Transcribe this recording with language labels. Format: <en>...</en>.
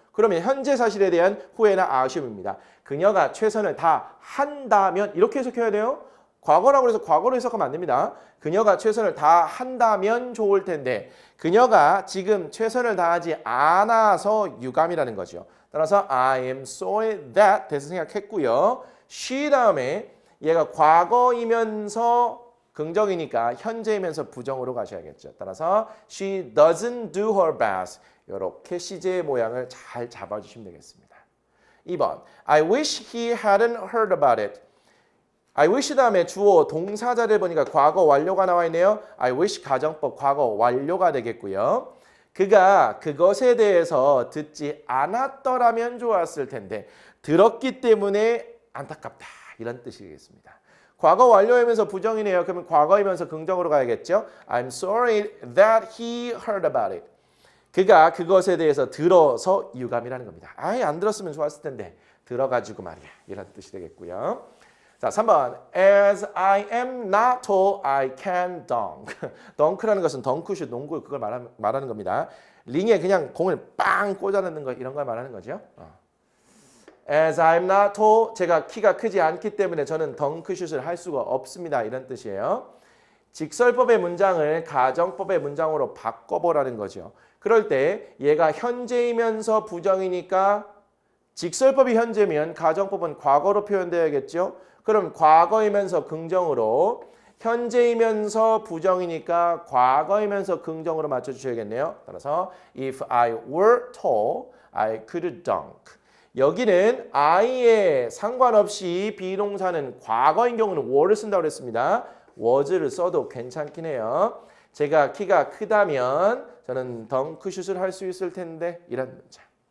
<ko>그러면 현재 사실에 대한 후회나 아쉬움입니다. 그녀가 최선을 다한다면 이렇게 해석해야 돼요. 과거라고 해서 과거로 해석하면 안 됩니다. 그녀가 최선을 다한다면 좋을 텐데 그녀가 지금 최선을 다하지 않아서 유감이라는 거죠.</ko> <en>따라서 I am sorry that</en> <ko>대해서 생각했고요. she 다음에 얘가 과거이면서 긍정이니까 현재이면서 부정으로 가셔야겠죠.</ko> <en>따라서 she doesn't do her best.</en> <ko>이렇게 CJ의 모양을 잘 잡아주시면 되겠습니다.</ko> <en>2번 I wish he hadn't heard about it.</en> <ko>I wish 다음에 주어 동사자를 보니까 과거 완료가 나와 있네요. I wish 가정법 과거 완료가 되겠고요. 그가 그것에 대해서 듣지 않았더라면 좋았을 텐데 들었기 때문에 안타깝다. 이런 뜻이겠습니다. 과거 완료이면서 부정이네요. 그러면 과거이면서 긍정으로 가야겠죠.</ko> <en>I'm sorry that he heard about it.</en> <ko>그가 그것에 대해서 들어서 유감이라는 겁니다. 아예 안 들었으면 좋았을 텐데 들어가지고 말이야. 이런 뜻이 되겠고요. 자, 3번.</ko> <en>As I am not told, I can dunk.</en> <ko>덩크라는 것은 덩크슛, 농구 그걸 말하는 겁니다. 링에 그냥 공을 빵 꽂아넣는 거 이런 걸 말하는 거죠.</ko> <en>As I'm not tall,</en> <ko>제가 키가 크지 않기 때문에 저는 덩크슛을 할 수가 없습니다. 이런 뜻이에요. 직설법의 문장을 가정법의 문장으로 바꿔보라는 거죠. 그럴 때 얘가 현재이면서 부정이니까 직설법이 현재면 가정법은 과거로 표현되어야겠죠. 그럼 과거이면서 긍정으로 현재이면서 부정이니까 과거이면서 긍정으로 맞춰주셔야겠네요. 따라서</ko> <en>if I were tall, I could dunk.</en> <ko>여기는 I에 상관없이 비동사는 과거인 경우는 were를 쓴다고 그랬습니다. was를 써도 괜찮긴 해요. 제가 키가 크다면 저는 덩크슛을 할 수 있을 텐데 이런 문장.</ko>